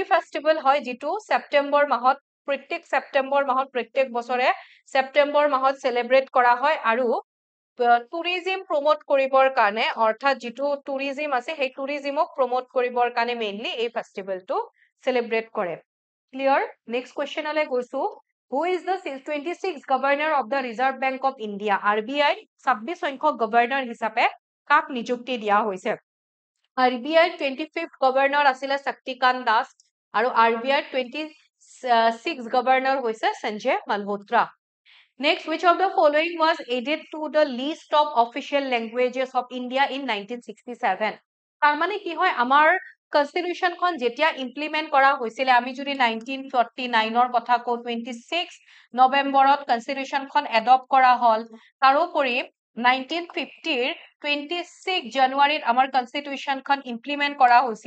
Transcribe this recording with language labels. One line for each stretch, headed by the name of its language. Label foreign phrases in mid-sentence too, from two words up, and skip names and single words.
Assamese: ফেষ্টিভেল হয় যিটো সেপ্টেম্বৰ মাহত প্ৰত্যেক বছৰে সেপ্টেম্বৰ মাহত সেলিব্ৰেট কৰা হয় আৰু
English: tourism promote
Assamese: কৰিবৰ কাৰণে অৰ্থাৎ যিটো টুৰিজম আছে সেই টুৰিজমক প্ৰমোট কৰিবৰ কাৰণে মেইনলি এই ফেষ্টিভেলটো সেলিব্ৰেট কৰে
English: clear next
Assamese: কোৱেশ্চনলে গৈছো
English: Who is the 26th governor of the Reserve Bank of India?
Assamese: RBI 26 সংখ্যক গভৰ্ণৰ হিচাপে কাক নিযুক্তি দিয়া হৈছে RBI 25th গভৰ্ণৰ আছিল শক্তিকান্ত দাস আৰু RBI 26th গভৰ্ণৰ হৈছে সঞ্জয় মালহোত্ৰা
English: Next, which of the following was added to the list of official languages of India in 1967?
Assamese: তাৰ মানে কি হয় আমাৰ কনস্টিটিউশন খন যেতিয়া ইমপ্লিমেন্ট কৰা হৈছিল আমি যদি 1949 ৰ কথা কও 26 নৱেম্বৰত কনস্টিটিউশন খন এডপ্ট কৰা হল তাৰোপৰি 1950 ৰ 26 জানুৱাৰীত আমাৰ কনস্টিটিউশন খন ইমপ্লিমেন্ট কৰা হৈছিল